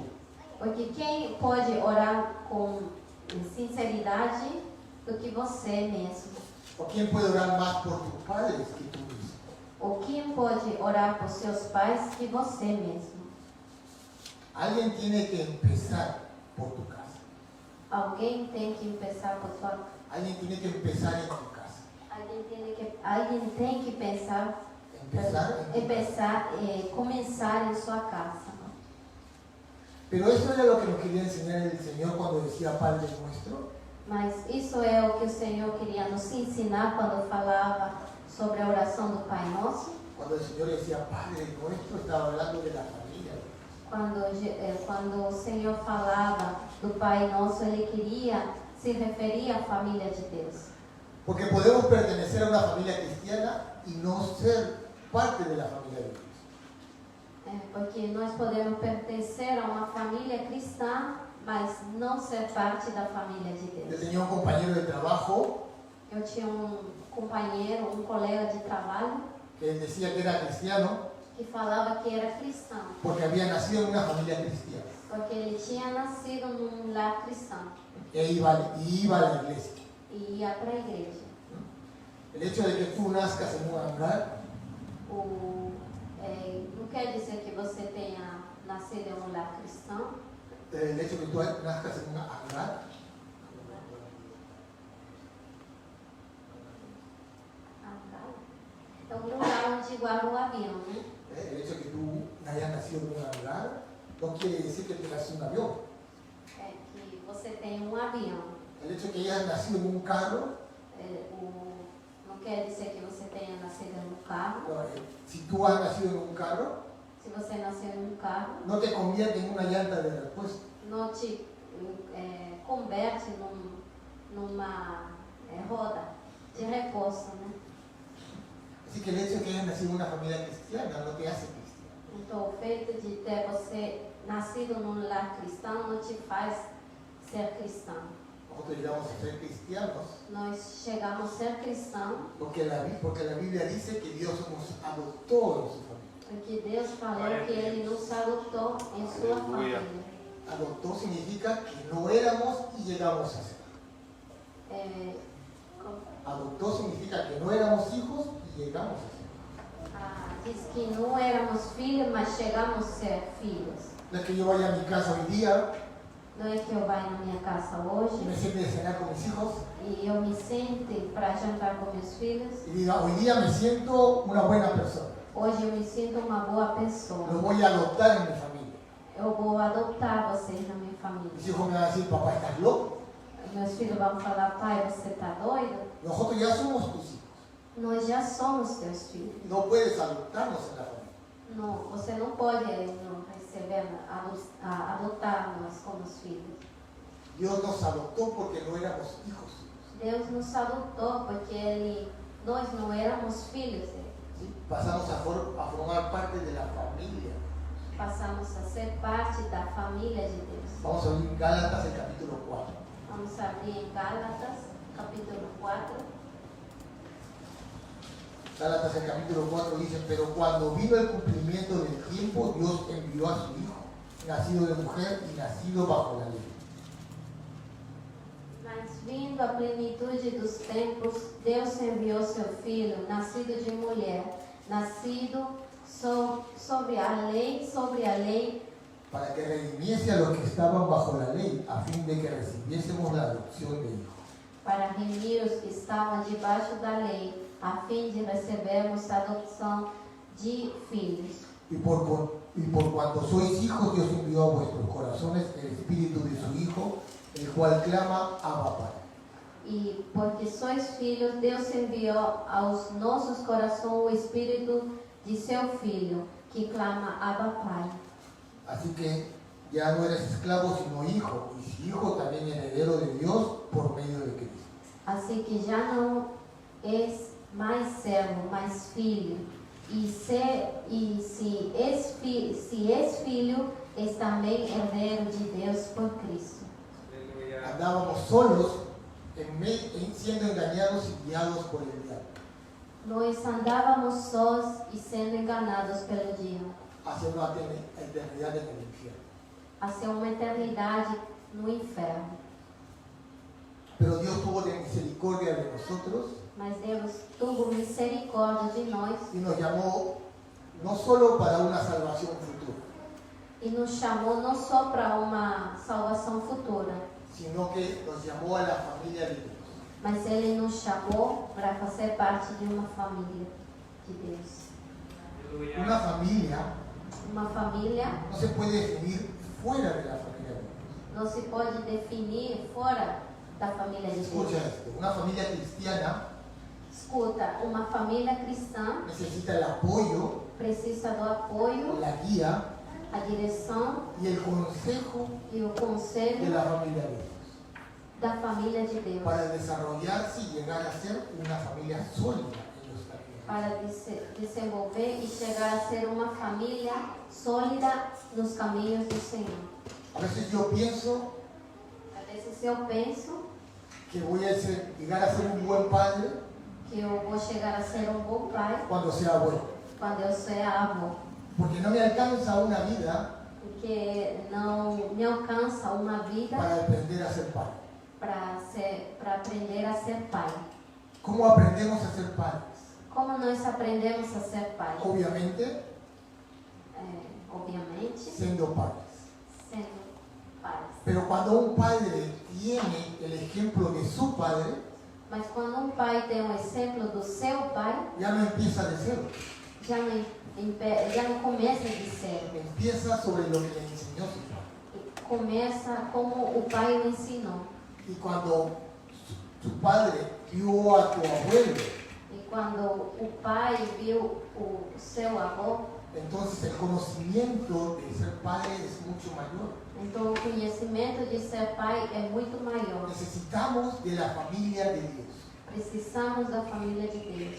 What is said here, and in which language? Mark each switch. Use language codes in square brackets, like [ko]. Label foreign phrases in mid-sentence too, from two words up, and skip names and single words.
[pt] Porque quem pode orar com sinceridade do que você mesmo? [es] ¿O quién puede orar más por tus padres que tú mismo? [pt] Ou quem pode orar por seus pais que você mesmo? [es] Alguien tiene que empezar por tu casa. [pt] Alguém tem que começar por sua casa. [es] Alguien tiene que empezar en tu casa. [pt] Alguém tem que pensar, começar em sua casa. [es] Pero eso era lo que nos quería enseñar el Señor cuando decía Padre Nuestro. [pt] Mas isso é o que o Senhor queria nos ensinar quando falava sobre a oração do Pai Nosso. [es] Cuando el Señor decía Padre Nuestro, estaba hablando de la familia. [pt] Quando o Senhor falava do Pai Nosso, Ele queria se referia à família de Deus. [es] Porque podemos pertenecer a una familia cristiana y no ser parte de la familia de Dios. [pt] Porque nós podemos pertencer a uma família cristã, mas não ser parte da família de [es] Yo [pt] Deus. [es] tenía un compañero de trabajo [pt] Eu tinha companheiro, colega de trabalho, [es] que él decía que era cristiano [pt] que falava que era cristão, [es] porque había nacido en una familia cristiana [pt] porque ele tinha nascido num lar cristão [es] e iba a la iglesia. [pt] e ia para a igreja. [es] El hecho de que tú nazcas en un hangar [pt] Não quer dizer que você tenha nascido em um lar cristão. [es] el hecho de que tú nazcas en un hangar [pt] É um lugar onde guarda o avião, né? [es] el hecho de que tú hayas nacido en un hangar no quiere decir que tengas un avión. [pt] É que você tem um avião. [es] El hecho de que hayas nacido en un carro, [pt] Não quer dizer que você tenha nascido em um carro. [es] si tú has nacido en un carro, [pt] Se você nasceu em um carro, [es] no te convierte en una llanta de repuesto. [pt] não te converte numa roda de reforço, né? [es] Así que el hecho de que hayas nacido en una familia cristiana no te hace cristiano. [pt] Então, o feito de ter você nascido num lar cristão não te faz ser cristão. [es] Nosotros llegamos a ser cristianos [pt] Nós chegamos a ser cristãos [es] porque la Biblia dice que Dios nos adoptó en su familia. [pt] porque Deus falou que Ele nos adotou em sua Aleluia. família. [es] Adoptó significa que no éramos y llegamos a ser. Adoptó significa que no éramos hijos y llegamos a ser. [pt] Diz que não éramos filhos, mas chegamos a ser filhos. [es] No es que yo vaya a mi casa hoy día [pt] Não é que eu vá na minha casa [es] y [pt] hoje [es] me siente a cenar con mis hijos [pt] e eu me sente para jantar com meus filhos. [es] y diga, hoy día me siento una buena persona. [pt] Hoje eu me sinto uma boa pessoa. [es] Lo voy a adoptar en mi familia. [pt] Eu vou adotar vocês na minha família. [es] Mis hijos me van a decir, papá, ¿estás loco? [pt] Meus filhos vão falar, pai, você tá doido? [es] Nosotros ya somos tus hijos. [pt] Nós já somos teus filhos. [es] No puedes adoptarnos en la familia. [pt] Não, você não pode não receber, adotar nós como filhos. [es] Dios nos adoptó porque no éramos hijos. [pt] Deus nos adotou porque nós não éramos filhos dele. [es] ¿Sí? Pasamos a formar parte de la familia. [pt] Passamos a ser parte da família de Deus. [es] Vamos a abrir Gálatas el capítulo 4. [pt] Vamos abrir em Gálatas, capítulo 4. [es] Gálatas el capítulo 4 dice, pero cuando vino el cumplimiento del tiempo, Dios envió a su Hijo, nacido de mujer y nacido bajo la ley. [pt] Mas vindo a plenitude dos tempos, Deus enviou seu Filho, nascido de mulher, nascido sobre a lei, [es] Para que redimiese a los que estaban bajo la ley, a fin de que recibiésemos la adopción de hijo. [pt] para remir os que estavam debaixo da lei, a fim de recebermos a adoção de filhos. [es] Y por cuanto sois hijos, Dios envió a vuestros corazones el espíritu de su Hijo, el cual clama, Abba, Padre. [pt] E porque sois filhos, Deus enviou aos nossos corações o Espírito de seu Filho, que clama Abba Pai. [es] Así que ya no eres esclavo, sino hijo, y si hijo, también heredero de Dios por medio de Cristo. [pt] Assim que já não és mais servo, mas filho. E se és filho, és também herdeiro de Deus por Cristo. [es] Andábamos solos, siendo engañados y guiados por el diablo, [pt] Nós andávamos sós e sendo enganados pelo diabo, [es] hacia una eternidad en el infierno. [pt] hacia uma eternidade no inferno. [es] Pero Dios tuvo de misericordia de nosotros [pt] Mas Deus tuvo misericórdia de nós [es] y nos llamó no solo para una salvación futura, [pt] e nos chamou não só para uma salvação futura, [es] sino que nos llamó a la familia de Dios. [pt] mas Ele nos chamou para fazer parte de uma família de Deus. [es] Una familia [pt] Uma família [es] no se puede definir fuera de la familia de Dios. [pt] não se pode definir fora da família de [es] Escucha [pt] Deus. [es] esto, una familia cristiana [pt] Escuta, uma família cristã [es] necesita el apoyo, [pt] precisa do apoio, [es] la guía [pt] a direção [es] y el consejo [pt] e o [es] de [pt] conselho [es] la familia de Dios. [pt] da família de Deus. [es] para desarrollarse y llegar a ser una familia sólida en los caminos. [pt] Para desenvolver e chegar a ser uma família sólida nos caminhos do Senhor. [es] A veces yo pienso [pt] Às vezes eu penso [es] que voy a llegar a ser un buen padre [pt] que eu vou chegar a ser um bom pai [es] cuando sea abuelo, [pt] quando eu ser avô, [es] porque no me alcanza una vida [pt] porque não me alcança uma vida [es] para aprender a ser padre. [pt] para aprender a ser pai. [es] ¿Cómo aprendemos a ser padres? [pt] Como nós aprendemos a ser pai? [es] Obviamente, [pt] Obviamente, [es] siendo padres. [pt] sendo pais. [es] Pero cuando un padre tiene el ejemplo de su padre, [pt] Mas quando um pai tem um exemplo do seu pai, [es] ya no empieza de cero, [pt] já não começa de zero. [es] empieza sobre lo que le enseñó su padre. [pt] Começa como o pai o ensinou. [es] Y cuando tu padre vio a tu abuelo, [pt] E quando o pai viu o seu avô, [es] entonces el conocimiento de ser padre es mucho mayor. [pt] então o conhecimento de ser pai é muito maior. [es] Necesitamos de la familia de Dios. [pt] Precisamos da família de Deus.